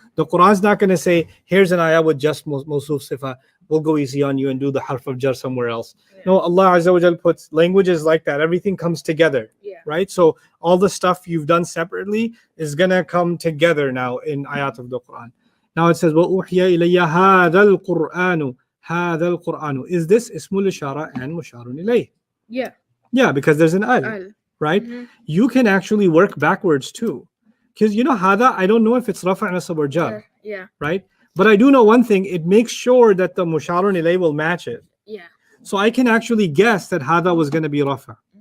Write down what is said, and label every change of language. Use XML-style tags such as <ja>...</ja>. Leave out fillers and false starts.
<en>The Quran's not going to say, here's an ayah with just mawsuf sifa. We'll go easy on you and do the harf of jar somewhere else. Yeah. No, Allah Azza wa Jal puts languages like that. Everything comes together. Yeah. Right? So all the stuff you've done separately is going to come together now in ayat of the Quran. Now it says,</en> <ar>وَأُوحِيَ إِلَيَّ هَذَا الْقُرْآنُ هَذَا الْقُرْآنُ.</ar> <en>Is this ismul ishara and musharun ilayh? Yeah. Yeah, because there's an al. Al. Right? Mhm. You can actually work backwards too. Because you know, hada, I don't know if it's rafa' nasab or jar, Yeah. right? But I do know one thing, it makes sure that the musharun ilay will match it. Yeah. So I can actually guess that hada was going to be rafa.</en>